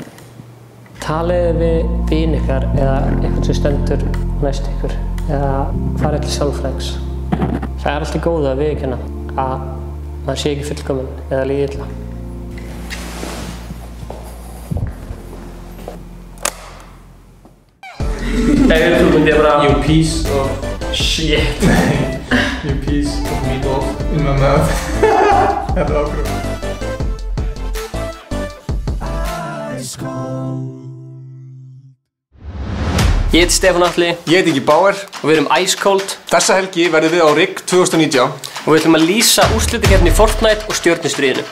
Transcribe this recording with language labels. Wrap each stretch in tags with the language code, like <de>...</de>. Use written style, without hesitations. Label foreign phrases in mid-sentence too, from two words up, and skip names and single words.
<is>Talið við vini ykkar eða eitthvað sem stendur næst ykkur eða farið til sálfræðings. Það er allt í góðu að viðurkenna að maður sé ekki fullkominn eða líði illa. Þú myndi ég bara...</is> <en>You piece of... Shit. You piece of meatloaf in my mouth.</en> <is>Þetta er ákveður. Ég heiti Stefán Atli. Ég heiti Ingi Bauer. Og við erum Ice Cold. Þessa helgi verðum við á RIG 2019. Og við ætlum að lýsa úrslitakeppni í Fortnite og stjörnustríðinu.</is>